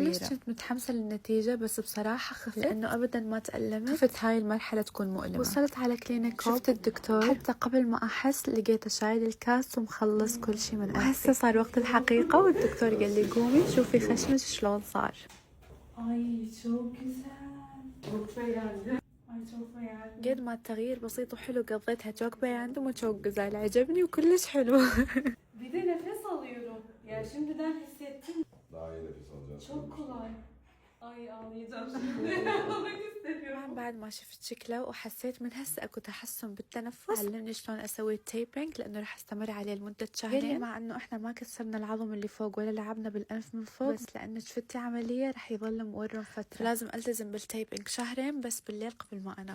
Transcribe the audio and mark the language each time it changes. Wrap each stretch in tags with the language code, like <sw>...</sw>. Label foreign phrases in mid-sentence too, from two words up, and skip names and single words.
<ar>كلش كنت متحمسة للنتيجة، بس بصراحة خفت لانه ابدا ما تألمت، خفت هاي المرحلة تكون مؤلمة. وصلت على كلينيك، شفت الدكتور، حتى قبل ما احس لقيته شايل الكاس ومخلص كل شيء من انفي. وهسه صار وقت الحقيقة والدكتور قال لي قومي شوفي خشمك شلون صار.</ar> <tr>Ay çok güzel. Çok beğendim. Ay çok beğendim.</tr> <ar>قد ما التغيير بسيط وحلو قضيتها</ar> <tr>çok beğendim</tr> <ar>و</ar> <tr>çok güzel،</tr> <ar>عجبني وكلش حلو.</ar> <tr>Bir de nefes alıyorum. Ya şimdiden hissettim. Daha iyi nefes alacağız. Çok kolay. Ay ağlayacağım şimdi. Ağlamak istemiyorum.</tr> <ar>بعد ما شفت شكله وحسيت من هسه اكو تحسن بالتنفس، علمني شلون اسوي التيبنج لانه راح استمر عليه لمده شهرين، مع انه احنا ما كسرنا العظم اللي فوق ولا لعبنا بالانف من فوق، بس لانه شفتي عمليه راح يظل مورم فتره، لازم التزم بالتيبنج شهرين بس بالليل قبل ما انام.</ar>